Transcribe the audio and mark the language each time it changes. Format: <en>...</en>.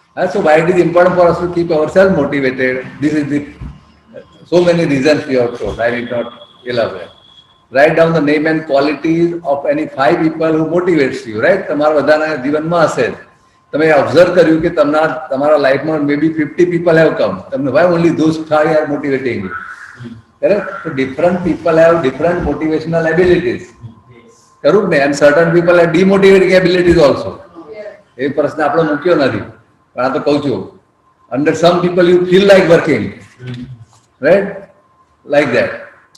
<en>So why it is important for us to keep ourselves motivated? This is the so many reasons we have told. I need not elaborate. Write down the name and qualities of any 5 people who motivates you.</en> <gu>Right? તમારા બધાના જીવનમાં હશે. તમે observe કર્યું કે તમારા લાઈફમાં</gu> <en>maybe 50 people have come. તમને why only those 5 are motivating you? Correct? So different people have different motivational abilities. Correct? And certain people have demotivating abilities also.</en> <gu>એ પ્રશ્ન આપણો મૂક્યો નથી. પણ આ તો કહું છું.</gu> <en>Under some people you feel like working. Right? Like that.</en>